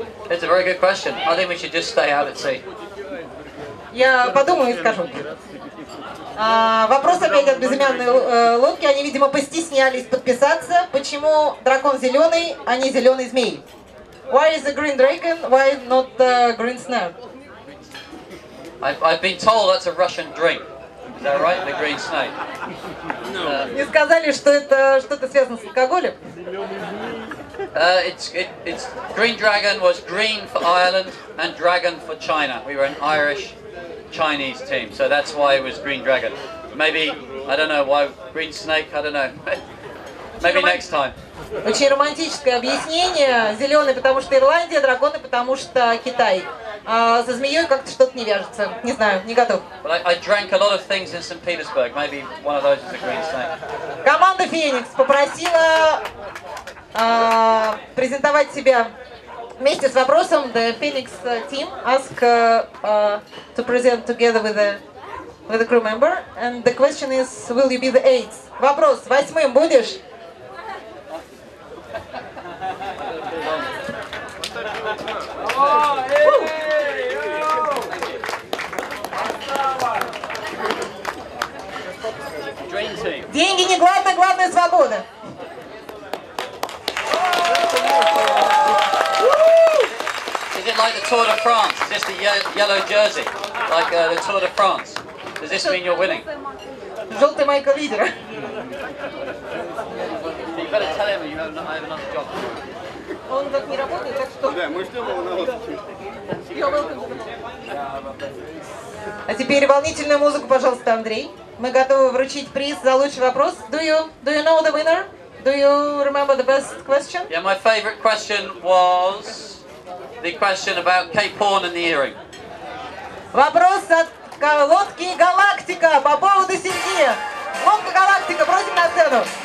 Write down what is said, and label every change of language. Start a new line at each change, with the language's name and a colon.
English: It's a very good question. I think we should just stay out at sea.
Russian: Я подумаю и скажу. Вопрос опять от безымянной лодки. Они, видимо, постеснялись подписаться. Почему дракон зеленый, а не зеленый змей?
English: Why is the green dragon? Why not the green snake? I've been told that's a Russian drink. Is that right? The green snake.
Russian: Мне сказали, что это что-то связано с алкоголем.
English: It's Green Dragon was green for Ireland and dragon for China. We were an Irish Chinese team, so that's why it was Green Dragon. Maybe, I don't know why Green Snake, I don't know. Maybe next time.
Russian: Очень романтическое объяснение. Зеленый, потому что Ирландия, драконы, потому что Китай. А со змеей как-то что-то не вяжется. Не знаю, не готов.
English: But I drank a lot of things in St. Petersburg. Maybe one of those is a Green Snake.
Russian: Команда Феникс попросила презентовать себя вместе с вопросом.
English: The Phoenix team asked to present together with the crew member, and the question is, will you be the eighth?
Russian: Вопрос: 8-м будешь? Деньги не главное, главное свобода.
English: Is it like the Tour de France? Is this the yellow jersey? Like the Tour de France? Does this mean you're winning?
Russian: Желтая майка лидера.
English: You better tell him I have another job.
Russian: Он так не работает, так что... Да, мы ждем его на лодке. А теперь волнительную музыку, пожалуйста, Андрей. Мы готовы вручить приз за лучший вопрос.
English: Do you know the winner? Do you remember the best question? Yeah, my favorite question was the question about Cape Horn and the earring.
Russian: Вопрос от лодки «Галактика» по поводу серьги. Лодка «Галактика», просим на сцену.